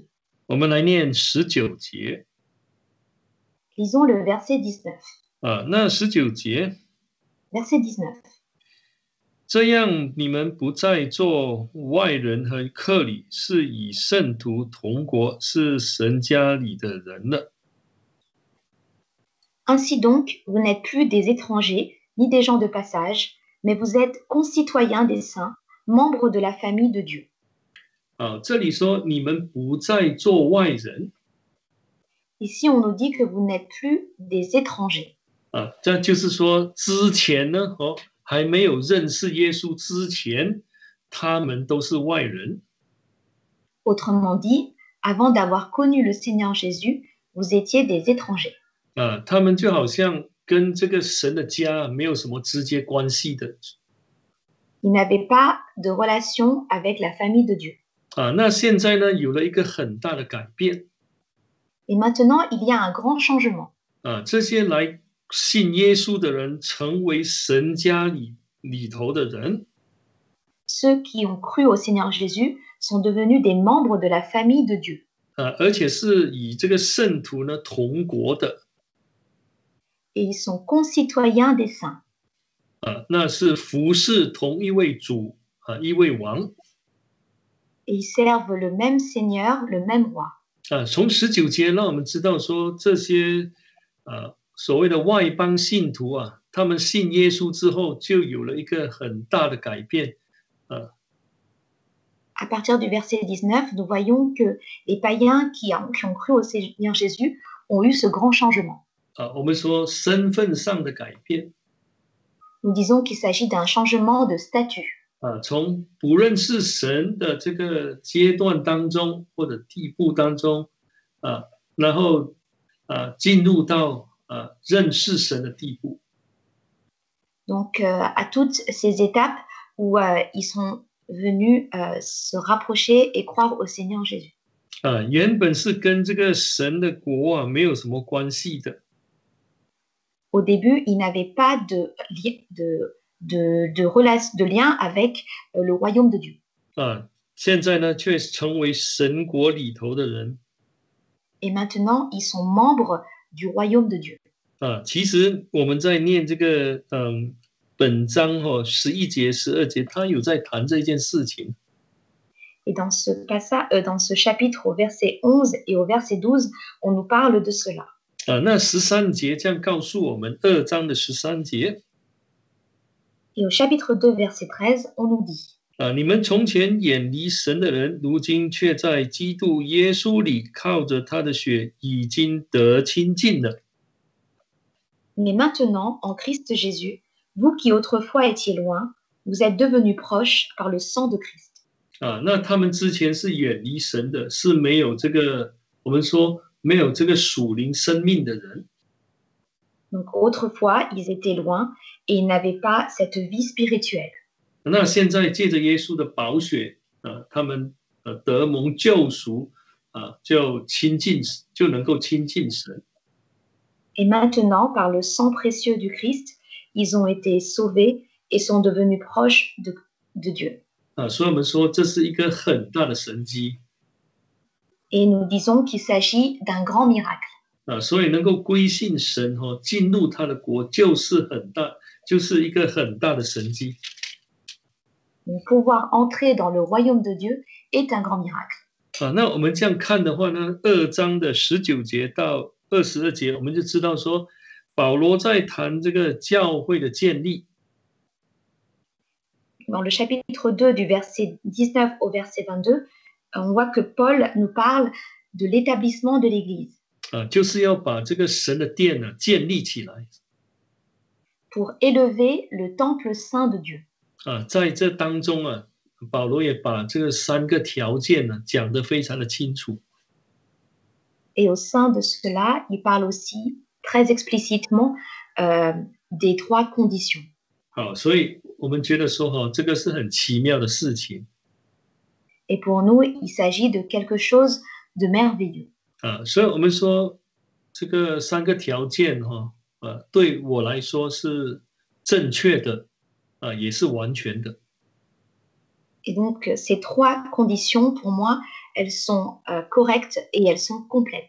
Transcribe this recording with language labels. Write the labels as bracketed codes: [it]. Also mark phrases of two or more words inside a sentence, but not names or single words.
[zh] 我们来念19节。 [fr] Lisons le verset 19. [zh] 那19节。 [fr] Verset 19. [zh] 这样你们不再做外人和客旅，是与圣徒同国，是神家里的人了。 [fr] Ainsi donc, vous n'êtes plus des étrangers, ni des gens de passage, mais vous êtes concitoyens des saints, membres de la famille de Dieu. [zh] 这里说你们不再做外人。 [fr] Ici, on nous dit que vous n'êtes plus des étrangers. [zh] 这就是说之前呢，还没有认识耶稣之前，他们都是外人。 [fr] Autrement dit, avant d'avoir connu le Seigneur Jésus, vous étiez des étrangers. [zh] 他们就好像跟这个神的家没有什么直接关系的。 [fr] Ils n'avaient pas de relation avec la famille de Dieu. [zh] 那现在呢，有了一个很大的改变。 [fr] Et maintenant, il y a un grand changement. [zh] 这些来信耶稣的人成为神家里头的人。 [fr] Ceux qui ont cru au Seigneur Jésus sont devenus des membres de la famille de Dieu. [zh] 而且是与这个圣徒呢同国的。 [fr] Et ils sont concitoyens des saints. [zh] 那是服侍同一位主一位王。 [fr] Et ils servent le même Seigneur, le même roi. [zh] 从19节让我们知道说这些所谓的外邦信徒他们信耶稣之后就有了一个很大的改变。 [fr] À partir du verset 19, nous voyons que les païens qui ont cru au Seigneur Jésus ont eu ce grand changement. [zh] 我们说身份上的改变。 [fr] Nous disons qu'il s'agit d'un changement de statut. [zh] 从不认识神的这个阶段当中或者地步当中然后进入到认识神的地步。 [fr] Donc à toutes ces étapes où ils sont venus se rapprocher et croire au Seigneur Jésus. [zh] 原本是跟这个神的国没有什么关系的。 [fr] Au début, ils n'avaient pas de lien avec le royaume de Dieu. [zh] 现在呢，却成为神国里头的人。 [fr] Et maintenant, ils sont membres du royaume de Dieu. [zh] 其实我们在念这个本章11节、12节，他有在谈这件事情。 [fr] Et dans ce chapitre, au verset 11 et au verset 12, on nous parle de cela. [zh] 那13节这样告诉我们，2章的13节。 [fr] Et au chapitre 2, verset 13, on nous dit. [zh] 你们从前远离神的人，如今却在基督耶稣里靠着他的血已经得亲近了。 [fr] Mais maintenant, en Christ Jésus, vous qui autrefois étiez loin, vous êtes devenus proches par le sang de Christ. [zh] 那他们之前是远离神的，是没有这个我们说没有这个属灵生命的人。 [fr] Donc autrefois, ils étaient loin et ils n'avaient pas cette vie spirituelle. [zh] 那现在借着耶稣的宝血他们得蒙救赎就能够亲近神。 [fr] Et maintenant, par le sang précieux du Christ, ils ont été sauvés et sont devenus proches de Dieu. [zh] 所以我们说这是一个很大的神迹。 [fr] Et nous disons qu'il s'agit d'un grand miracle. [zh] 所以能够归信神进入他的国就是一个很大的神迹。 [fr] Donc, pouvoir entrer dans le royaume de Dieu est un grand miracle. [zh] 那我们这样看的话呢，2章的19节到22节，我们就知道说，保罗在谈这个教会的建立。 [fr] Dans le chapitre 2 du verset 19 au verset 22, on voit que Paul nous parle de l'établissement de l'Église. [zh] 就是要把这个神的殿呢建立起来。 [fr] Pour élever le temple saint de Dieu. [zh] 在这当中保罗也把这个3个条件呢讲得非常的清楚。 [fr] Et au sein de cela, il parle aussi très explicitement des 3 conditions. [zh] 好，所以我们觉得说这个是很奇妙的事情。 [fr] Et pour nous, il s'agit de quelque chose de merveilleux. [zh] 所以我们说这个3个条件对我来说是正确的，也是完全的。 [fr] Et donc, ces 3 conditions, pour moi, elles sont correctes et elles sont complètes.